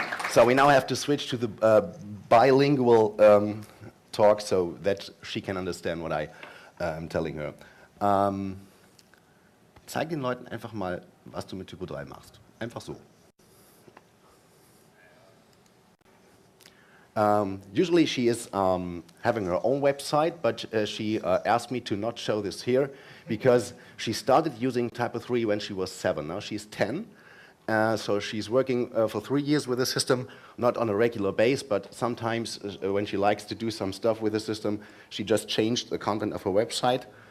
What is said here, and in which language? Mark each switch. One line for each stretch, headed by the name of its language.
English: So we now have to switch to the bilingual talk so that she can understand what I am telling her.
German: Zeig den Leuten einfach mal, was du mit Typo3 machst. Einfach so.
English: Usually she is having her own website, but she asked me to not show this here because she started using TYPO3 when she was 7. Now she's 10, so she's working for 3 years with the system, not on a regular base, but sometimes when she likes to do some stuff with the system, she just changed the content of her website.